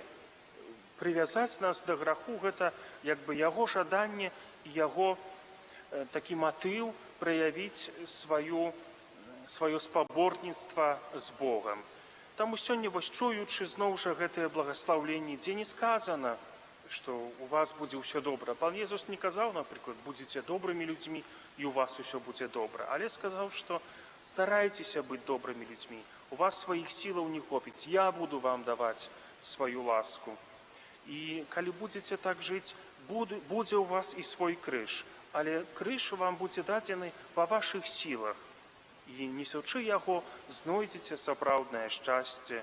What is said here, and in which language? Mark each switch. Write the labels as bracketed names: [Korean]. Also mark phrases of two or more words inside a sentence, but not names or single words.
[Belarusian] Прывязаць нас да граху — гэта як бы яго жаданне і яго такі матыў праявіць сваё спаборніцтва з Богам. Таму сёння, вось чуючы зноў жа гэтае благаслаўленне, дзе не сказана, што у вас будзе ўсё добра. Пан Езус не казаў, напрыклад, будзеце добрымі людзьмі і у вас усё будзе добра, але сказаў, што [Russian] Старайтеся быть добрыми людьми. [Belarusian] У вас своих силаў не хопіць. Я буду вам даваць свою ласку. І калі будзеце так жыць, будзе ў вас і свой крыж. Але крыж вам будзе дадзены па вашых сілах. І несучы яго, знойдзеце сапраўднае шчасце.